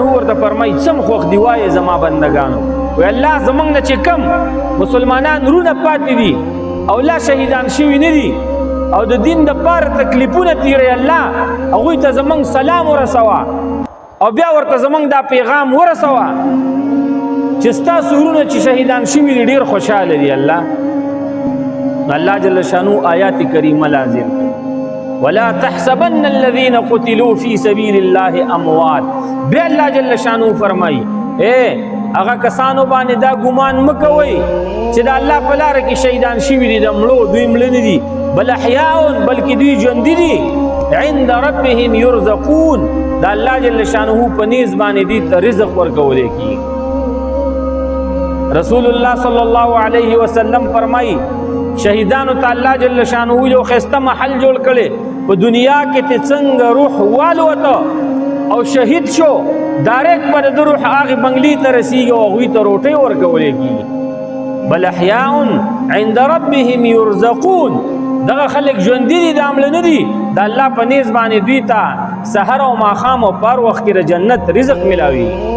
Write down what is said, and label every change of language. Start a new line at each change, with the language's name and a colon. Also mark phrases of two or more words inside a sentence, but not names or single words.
Pashto: ورته فرمایي څم خوښ دی وایې زما بندګانو وی الله زموږ نه چې کم مسلمانان رونه پاتې دي او لا شهیدان شوي نه دي او د دین دپاره تکلیفونه تیروي الله هغوی ته زموږ سلام ورسوه او بیا ورته زموږ دا پیغام ورسوه چې ستاسو ورونه چې شهیدان شوي دي ډېر خوشحاله دي الله
Arabic: جل شانه
Pashto: آیات کریمه لازم
Arabic: ولا تحسبن الذين قتلوا في سبيل الله اموات
Pashto: بیا الله
Arabic: جل شانو
Pashto: فرمایي اے هغه کسانو باندې دا ګمان مکوئ چې د الله په لاره کې شهیدان شوي دي د مړو دوی مړه نه دي
Arabic: بل احیاء
Pashto: بلکې دوی ژوندي دي
Arabic: عند ربهم يرزقون
Pashto: دا الله
Arabic: جل شانه
Pashto: په نیز باندې دي ته رزق ورکولی کېږي
Arabic: رسول الله صلی الله علیه وسلم
Pashto: فرمایي شهیدانو ته الله
Arabic: جل شانه
Pashto: یو ښایسته محل جوړ کړی په دنیا کې ته څنګه روح والوته او شهید شو ډایرکټ به د روح هغې بنګلې ته رسېږي او هغوی ته روټۍ ورکولی کېږي
Arabic: بل احیاء عند ربهم یرزقون
Pashto: دغه خلک ژوندي دي دا مړه نه دي د الله په نیز باندې دوی ته سحر او ماخام او پر وخت کې جنت رزق ملاوي.